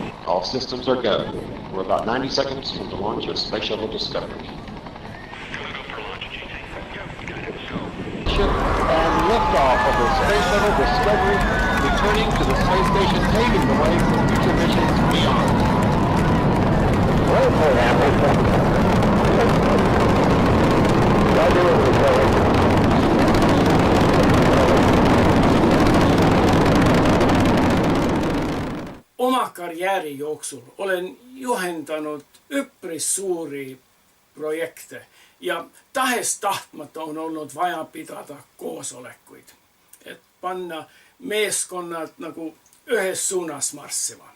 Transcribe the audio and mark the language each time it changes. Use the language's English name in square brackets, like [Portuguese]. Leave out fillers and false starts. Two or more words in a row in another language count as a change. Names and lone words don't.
[English] All systems are go. We're about 90 seconds from the launch of Space Shuttle Discovery. And liftoff of the Space Shuttle Discovery, returning to the space station, paving the way for future missions beyond. [Estonian] Oma karjääri jooksul olen juhendanud üpris suuri projekte ja tahes-tahtmata on olnud vaja pidada koosolekuid, et panna meeskonnad nagu ühes suunas marssima.